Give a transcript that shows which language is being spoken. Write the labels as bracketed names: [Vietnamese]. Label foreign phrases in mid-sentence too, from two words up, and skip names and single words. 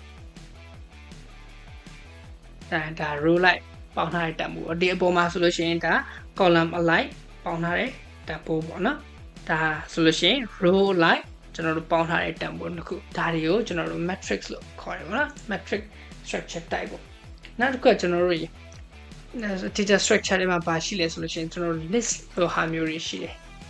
[Burmese] ဒါ [English] row like [Burmese] ပေါင်းထားတဲ့တန်ဖိုးဒီအပေါ်မှာဆိုလို့ရှိရင်ဒါ [English] column alike [Burmese] ပေါင်းထားတဲ့တန်ဖိုးပေါ့နော်ဒါဆိုလို့ရှိရင် [English] row like [Burmese] ကျွန်တော်တို့ပေါင်းထားတဲ့တန်ဖိုးနှစ်ခုဒါတွေကိုကျွန်တော်တို့ matrix လို့ခေါ်တယ်ပေါ့နော် [English] matrix structure type [Burmese] ပေါ့နောက်တစ်ခုကကျွန်တော်တို့ [English] data structure [Burmese] တွေမှာပါရှိလဲဆိုလို့ရှိရင်ကျွန်တော်တို့ list လိုဟာမျိုးတွေရှိတယ်